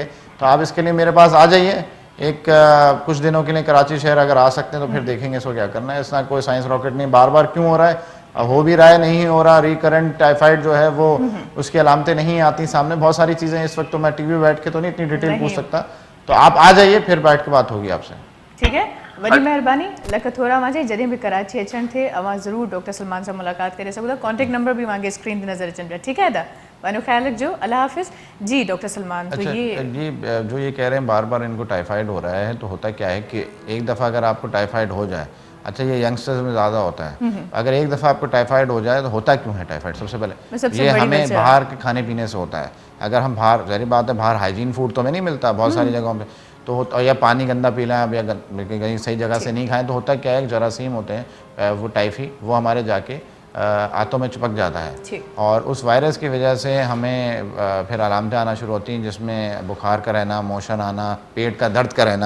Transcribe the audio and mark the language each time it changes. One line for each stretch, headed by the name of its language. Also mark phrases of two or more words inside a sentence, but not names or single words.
Urdu: تو آپ اس کے لیے میرے پاس آ جائیے، کچھ دنوں کے لیے کراچی شہر اگر آ سکتے ہیں تو پھر دیکھیں گے اس کو کیا کرنا ہے. اس کا کوئی
English: science rocket
Urdu: نہیں، بار بار کیوں ہو رہا ہے، ہو بھی رہا ہے، نہیں ہو رہا,
English: recurrent typhoid
Urdu: جو ہے وہ اس کی علامتیں نہیں آتی سامنے، بہت ساری چیزیں. اس وقت تو میں ٹی وی بیٹھ کے تو نہیں اتنی ڈیٹیل پوچھ سکتا، تو آپ آ جائیے، پھر بیٹھ کے بات ہوگی آپ سے. ٹھیک ہے,
Sindhi: वॾी महिरबानी। लख थोरा मां जॾहिं बि कराची अचण थे अवां ज़रूर डॉक्टर सलमान सां मुलाकात करे सघो था।
English: contact number
Sindhi: भी वहाँ स्क्रीन ते नज़र अचनि पिया।
Urdu: ٹھیک ہے
Sindhi: दा, वनो ख्याल रखियो, अल्लाह हाफिज़।
Urdu: جی ڈاکٹر سلمان، تو یہ جو یہ کہہ رہے ہیں بار بار ان کو ٹائیفائیڈ ہو رہا ہے، تو ہوتا کیا ہے کہ ایک دفعہ اگر آپ کو ٹائیفائیڈ ہو جائے، اچھا یہ ینگسٹرز میں زیادہ ہوتا ہے، اگر ایک دفعہ آپ کو ٹائیفائیڈ ہو جائے تو ہوتا کیوں ہے ٹائیفائیڈ? سب سے پہلے یہ ہمیں باہر کے کھانے پینے سے ہوتا ہے۔ اگر ہم باہر، ظاہر بات ہے باہر
English: hygiene food
Urdu: تو ہمیں نہیں ملتا بہت ساری جگہوں پہ، تو یا پانی گندا پی لیں یا کہیں صحیح جگہ سے نہیں کھائیں، تو ہوتا کیا ہے جراثیم ہوتے ہیں وہ ٹائیفی، وہ ہمارے جاکے آنتوں میں چپک جاتا ہے، اور اس وائرس کی وجہ سے ہمیں پھر علامتیں آنا شروع ہوتی ہیں، جس میں بخار کا رہنا، موشن آنا، پیٹ کا درد کا رہنا.